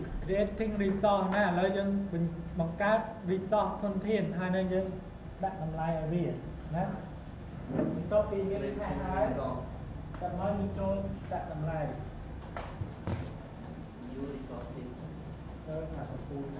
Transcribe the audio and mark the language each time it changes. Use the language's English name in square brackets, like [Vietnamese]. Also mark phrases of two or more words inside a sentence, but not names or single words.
[English] creating resource [Khmer] ណាឥឡូវយើងបង្កើត resource ធនធានហើយនៅយើងដាក់តម្លៃឲ្យវាណាបន្ទាប់ពីមានខែហើយតាមមកយើងចូលដាក់តម្លៃ [English] new resources [Khmer] ទៅថាពូដាក់